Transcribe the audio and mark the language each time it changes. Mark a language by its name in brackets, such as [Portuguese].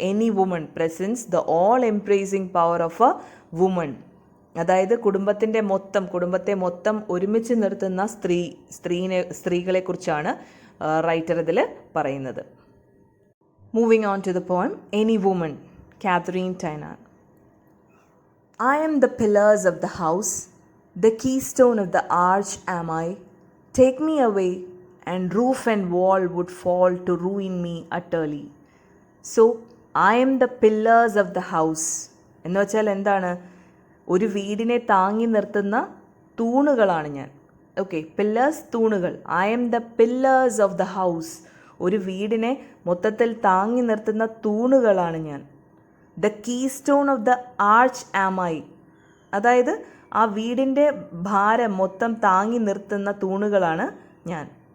[English] Any woman presents the all-embracing power of a woman. [Malayalam] അതായത് കുടുംബത്തെ മൊത്തം ഒരുമിച്ച് നിർത്തുന്ന സ്ത്രീകളെക്കുറിച്ചാണ് റൈറ്റർ ഇതിൽ പറയുന്നത്. [English] Moving on to the poem any woman, Katharine Tynan. I am the pillars of the house, the keystone of the arch am I. Take me away, and roof and wall would fall to ruin me utterly. So, I am the pillars of the house. [Malayalam] എന്ന് വെച്ചാൽ എന്താണ്? ഒരു വീടിനെ താങ്ങി നിർത്തുന്ന തൂണുകളാണ് ഞാൻ. [English] Okay, pillars, തൂണുകൾ. I am the pillars of the house. [Malayalam] ഒരു വീടിനെ മൊത്തത്തിൽ താങ്ങി നിർത്തുന്ന തൂണുകളാണ് ഞാൻ. [English] The keystone of the arch am I. [Malayalam] അതായത് ആ വീടിൻ്റെ ഭാരം മൊത്തം താങ്ങി നിർത്തുന്ന തൂണുകളാണ് ഞാൻ.